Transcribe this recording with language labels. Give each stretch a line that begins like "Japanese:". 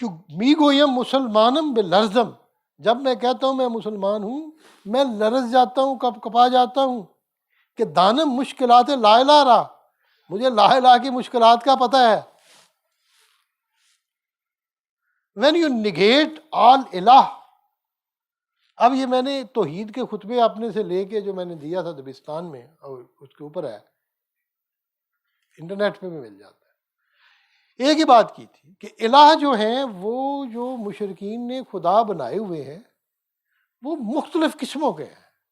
Persian: می گویم مسلمانم بلرزم،
Urdu: جب میں کہتا ہوں میں مسلمان ہوں میں لرز جاتا ہوں، کب کپا جاتا ہوں.
Persian: کہ دانم مشکلات لا الہ رہا،
Urdu: مجھے لا الہ کی مشکلات کا پتہ ہے.
English: when you negate all الہ.
Urdu: اب یہ میں نے توحید کے خطبے اپنے سے لے کے جو میں نے دیا تھا دبستان میں، اور اس کے اوپر ہے انٹرنیٹ پہ بھی مل جاتا ہے، ایک ہی بات کی تھی کہ الہ جو ہیں وہ جو مشرکین نے خدا بنائے ہوئے ہیں وہ مختلف قسموں کے ہیں.